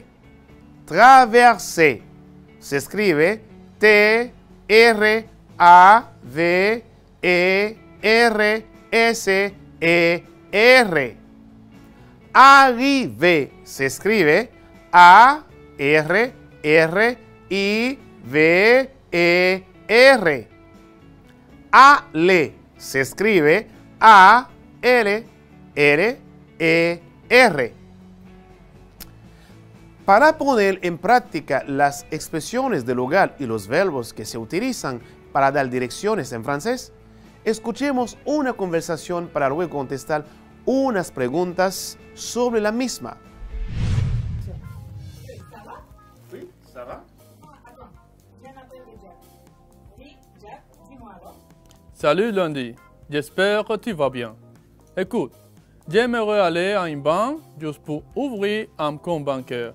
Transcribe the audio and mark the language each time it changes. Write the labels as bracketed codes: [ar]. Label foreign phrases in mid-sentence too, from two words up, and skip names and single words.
[es] Traverser se escribe T-R-A-V-E-R-S-E-R. Arriver se escribe A-R-R-I-V-E-R. Aller se escribe A-L-L-E-R. Para poner en práctica las expresiones del lugar y los verbos que se utilizan para dar direcciones en francés, escuchemos una conversación para luego contestar unas preguntas sobre la misma. [fr] Oui, ça va? Salut Lundi, j'espère que tu vas bien. Écoute, j'aimerais aller à une banque juste pour ouvrir un compte bancaire.